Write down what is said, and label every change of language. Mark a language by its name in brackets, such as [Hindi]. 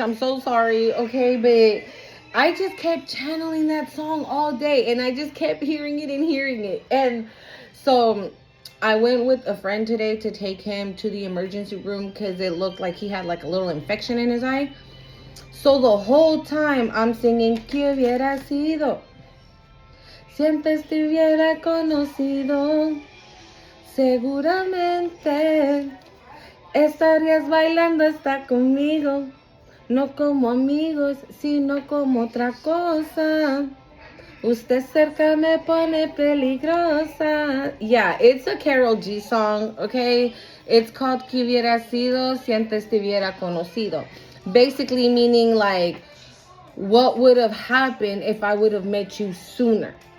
[English] I'm so sorry, okay? But I just kept channeling that song all day, and I just kept hearing it and hearing it. And so I went with a friend today to take him to the emergency room because it looked like he had like a little infection in his eye. So the whole time I'm singing, [Spanish] ¿Qué hubiera sido? Si antes te hubiera conocido, seguramente estarías bailando hasta conmigo, no como amigos, sino como otra cosa. Usted cerca me pone peligrosa. [English] Yeah, it's a Karol G song, okay? It's called ¿Qué hubiera sido si antes te hubiera conocido? Basically meaning like, what would have happened if I would have met you sooner?